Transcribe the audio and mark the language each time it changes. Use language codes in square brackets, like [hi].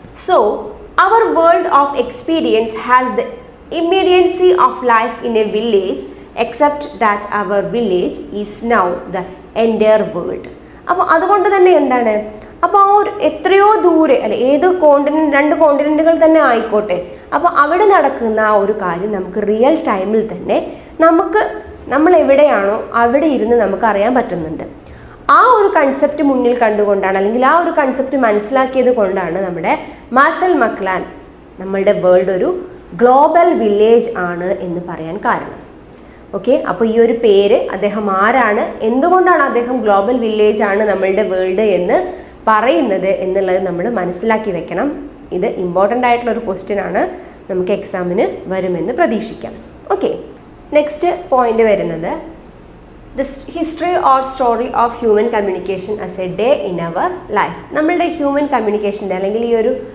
[ml] So [en] our world of experience has the immediacy of life in a village, except that our village is now the entire world. [ml] അപ്പോൾ അതുകൊണ്ട് തന്നെ എന്താണ്, അപ്പോൾ ആ ഒരു എത്രയോ ദൂരെ അല്ലെ ഏത് കോണ്ടിനെൻ്റ് 2 കോണ്ടിനെൻറ്റുകൾ തന്നെ ആയിക്കോട്ടെ, അപ്പോൾ അവിടെ നടക്കുന്ന ആ ഒരു കാര്യം നമുക്ക് റിയൽ ടൈമിൽ തന്നെ നമ്മൾ എവിടെയാണോ അവിടെ ഇരുന്ന് നമുക്ക് അറിയാൻ പറ്റുന്നുണ്ട്. ആ ഒരു കൺസെപ്റ്റ് മുന്നിൽ കണ്ടുകൊണ്ടാണ് അല്ലെങ്കിൽ ആ ഒരു കൺസെപ്റ്റ് മനസ്സിലാക്കിയത് കൊണ്ടാണ് നമ്മുടെ മാർഷൽ മക്ലാൻ നമ്മളുടെ വേൾഡ് ഒരു ഗ്ലോബൽ വില്ലേജ് ആണ് എന്ന് പറയാൻ കാരണം. ഓക്കെ, അപ്പോൾ ഈ ഒരു പേര് അദ്ദേഹം ആരാണ്, എന്തുകൊണ്ടാണ് അദ്ദേഹം ഗ്ലോബൽ വില്ലേജ് ആണ് നമ്മളുടെ വേൾഡ് എന്ന് പറയുന്നത് എന്നുള്ളത് നമ്മൾ മനസ്സിലാക്കി വെക്കണം. ഇത് ഇമ്പോർട്ടൻ്റ് ആയിട്ടുള്ള ഒരു ക്വസ്റ്റ്യൻ ആണ്, നമുക്ക് എക്സാമിന് വരുമെന്ന് പ്രതീക്ഷിക്കാം. [en] okay, next point [ml] വരുന്നത് [en] the history or story of human communication as a day in our life. [ml] നമ്മളുടെ ഹ്യൂമൻ കമ്മ്യൂണിക്കേഷൻ്റെ അല്ലെങ്കിൽ ഈ ഒരു